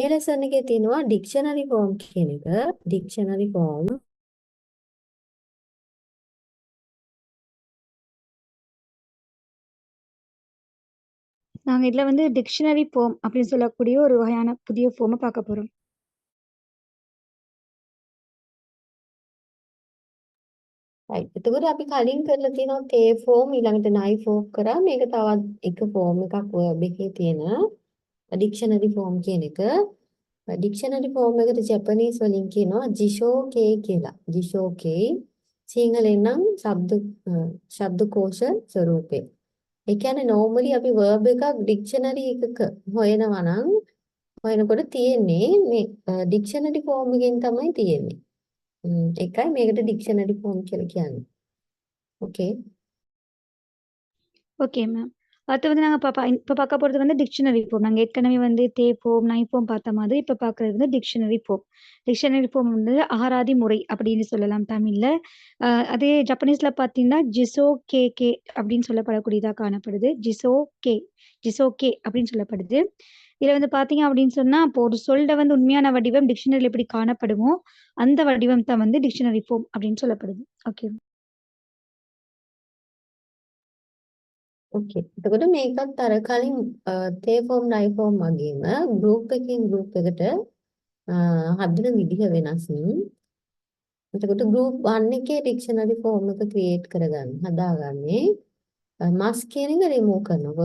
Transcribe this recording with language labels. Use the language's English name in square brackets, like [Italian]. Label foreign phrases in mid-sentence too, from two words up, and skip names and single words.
[Sinhala] lesson එකේ තියෙනවා [English] dictionary form [Sinhala] කියන එක [English] dictionary form [Tamil] நாங்க இதுல வந்து [English] dictionary form [Tamil] அப்படின்னு சொல்லக்கூடிய ஒரு வகையான புதிய ஃபார்மை பார்க்க போறோம். [Sinhala] right එතකොට අපි කලින් කරලා තියෙනවා තේ form ඊළඟට nai form කරා මේක තවත් එක form එකක් verb එකේ තියෙන [English] dictionary form [Sinhala] කියන එක [English] dictionary form [Sinhala] එකට Japanese වලින් කියනවා jishoke කියලා jishoke සිංහලෙන් නම් ශබ්දකෝෂ ස්වරූපේ ඒ කියන්නේ normally අපි verb එකක් dictionary එකක හොයනවා නම් හොයනකොට තියෙන්නේ මේ [English] dictionary form [Sinhala] එකෙන් තමයි තියෙන්නේ ඒකයි මේකට [English] dictionary form [Sinhala] කියලා කියන්නේ. Okay. [English] Okay ma'am. [Tamil] அடுத்து வந்து நாங்க இப்ப பார்க்க போறது வந்து [English] dictionary form. [Tamil] நாங்க ஏற்கனவே வந்து தே ஃபார்ம், நை ஃபார்ம் பார்த்த மாதிரி இப்ப பார்க்குறது வந்து [English] dictionary form. dictionary form [Tamil] வந்து அகராதி முறை அப்படின்னு சொல்லலாம் தமிழ்ல. அ அதே ஜப்பனீஸ்ல பார்த்தீங்கன்னா, ஜிசோகேகே அப்படின்னு சொல்லப்படக்கூடியதா காணப்படுது. ஜிசோகே அப்படின்னு சொல்லப்படுது. இதுல வந்து பார்த்தீங்க அப்படின்னு சொன்னா, இப்போ ஒரு சொல்ல வந்து உண்மையான வடிவம் டிக்ஷனரில எப்படி காணப்படுமோ, அந்த வடிவம் தான் வந்து [English] dictionary form [Tamil] அப்படின்னு சொல்லப்படுது. ஓகே. [Sinhala] ඕකේ. එතකොට මේකත් අර කලින් තේ ෆෝම් නයි ෆෝම් වගේම ගෲප් එකකින් ගෲප් එකට හදන විදිහ වෙනස්. එතකොට ගෲප් 1 එකේ [English] dictionary form [Sinhala] එක ක්‍රියේට් කරගන්න හදාගන්නේ මස් කියන එක රිමූව් කරනවා.